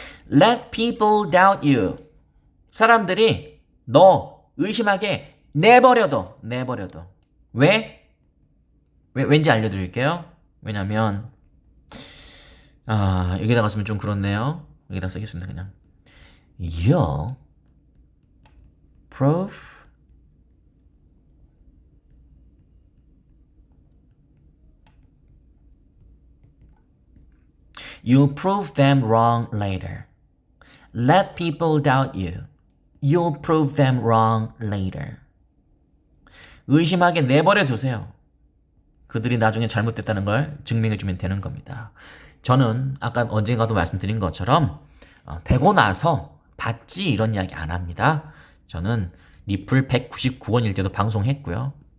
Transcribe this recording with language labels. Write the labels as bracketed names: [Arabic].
[English] Let people doubt you. [Korean] 사람들이 너 의심하게 내버려둬. 왜? 왠지 알려드릴게요. 왜냐면 여기다가 쓰면 좀 그렇네요. 여기다 쓰겠습니다 그냥. [English] You'll prove You'll prove them wrong later. Let people doubt you. You'll prove them wrong later. [Korean] 의심하게 내버려 두세요. 그들이 나중에 잘못됐다는 걸 증명해주면 되는 겁니다. 저는 아까 언젠가도 말씀드린 것처럼 되고 나서 봤지 이런 이야기 안 합니다. 저는 리플 199원일 때도 방송했고요.